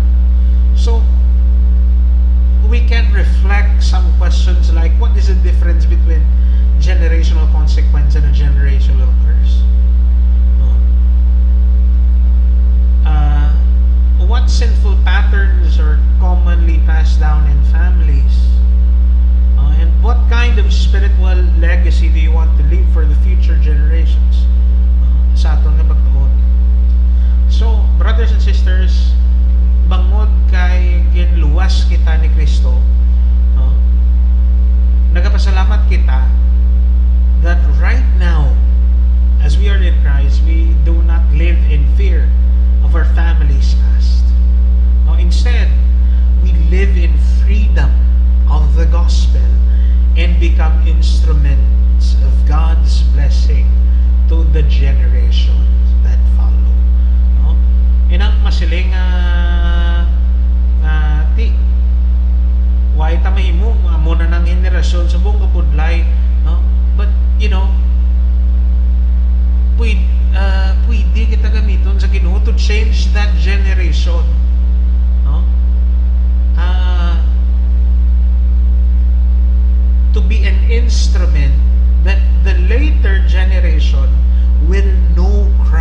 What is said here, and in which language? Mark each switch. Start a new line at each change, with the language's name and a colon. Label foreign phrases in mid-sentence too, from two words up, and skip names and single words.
English: So we can reflect some questions like, what is the difference between generational consequence and a generational curse? What sinful patterns are commonly passed down in families? And what kind of spiritual legacy do you want to leave for the future generations?
Hiligaynon: Sa aton nga pagtuon.
English: So, brothers and sisters,
Hiligaynon: bangod kay ginluwas kita ni Kristo, no? Nagapasalamat kita
English: that right now, as we are in Christ, we do not live in fear of our family's past. No, instead, we live in freedom of the gospel and become instruments of God's blessing to the generations that follow. No?
Hiligaynon: Inang masiling ti why ta mahimo amo na nang henerasyon subong kapudlay, no?
English: But you know,
Hiligaynon: pwede kita gamiton sa Ginoo
English: to change that generation,
Hiligaynon: no?
English: To be an instrument that the later generation will know